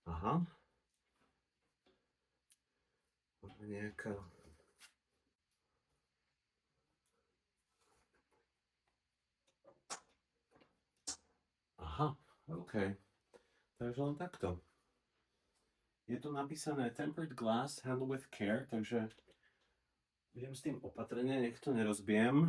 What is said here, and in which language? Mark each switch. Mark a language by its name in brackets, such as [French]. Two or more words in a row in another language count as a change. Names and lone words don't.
[Slovak] Aha. Nejaká... Aha, OK. Takže len takto. Je tu napísané [English] tempered glass, handle with care, [Slovak] takže budem s tým opatrne, nech to nerozbijem.